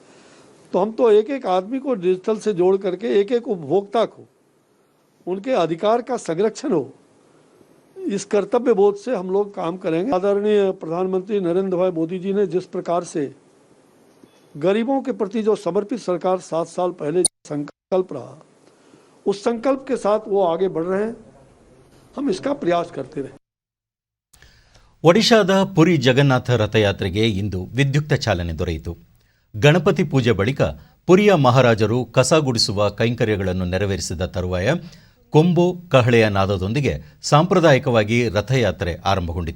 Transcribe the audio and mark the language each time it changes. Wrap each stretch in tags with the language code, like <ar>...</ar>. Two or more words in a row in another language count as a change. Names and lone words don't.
<hi>तो हम तो एक एक आदमी को डिजिटल से जोड़ करके एक एक उपभोक्ता को उनके अधिकार का संरक्षण हो, इस कर्तव्य बोध से हम लोग काम करेंगे. आदरणीय प्रधानमंत्री नरेंद्र भाई मोदी जी ने जिस प्रकार से गरीबों के प्रति जो समर्पित सरकार 7 साल पहले संकल्प रहा, उस संकल्प के साथ वो आगे बढ़ रहे हैं. हम इसका प्रयास करते रहे.</hi> <kn>ಒಡಿಶಾದ ಪುರಿ ಜಗನ್ನಾಥ ರಥಯಾತ್ರೆಗೆ ಇಂದು ವಿದ್ಯುಕ್ತ ಚಾಲನೆ ದೊರೆಯಿತು. ಗಣಪತಿ ಪೂಜೆ ಬಳಿಕ ಪುರಿಯ ಮಹಾರಾಜರು ಕಸ ಗುಡಿಸುವ ಕೈಂಕರ್ಯಗಳನ್ನು ನೆರವೇರಿಸಿದ ತರುವಾಯ ಕೊಂಬು ಕಹಳೆಯ ನಾದದೊಂದಿಗೆ ಸಾಂಪ್ರದಾಯಿಕವಾಗಿ ರಥಯಾತ್ರೆ ಆರಂಭಗೊಂಡಿತು.</kn>